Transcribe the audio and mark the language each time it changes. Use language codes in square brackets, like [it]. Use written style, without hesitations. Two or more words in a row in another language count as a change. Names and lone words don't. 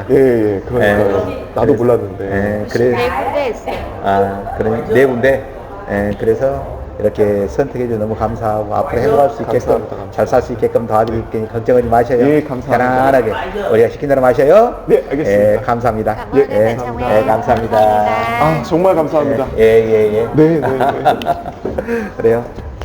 [ko] 예, 그러니까요. 예. 나도 그래서- 몰랐는데. 예, 그래. 네 군데 있어요. 그런 네 군데. 예, 그래서 이렇게 선택해줘서 너무 감사하고 앞으로 행복할 수 있게끔 감사합니다, 감사합니다. 잘 살 수 있게끔 도와드릴 테니 걱정하지 마셔요. 예, 감사합니다. 편안하게 우리가 시킨 대로 마셔요. 네, 알겠습니다. 예, 감사합니다. [vi] Cảm ơn em đã chồng em. [ko] 감사합니다. 아, 정말 감사합니다. 예. 네, 네, 네. 그래요.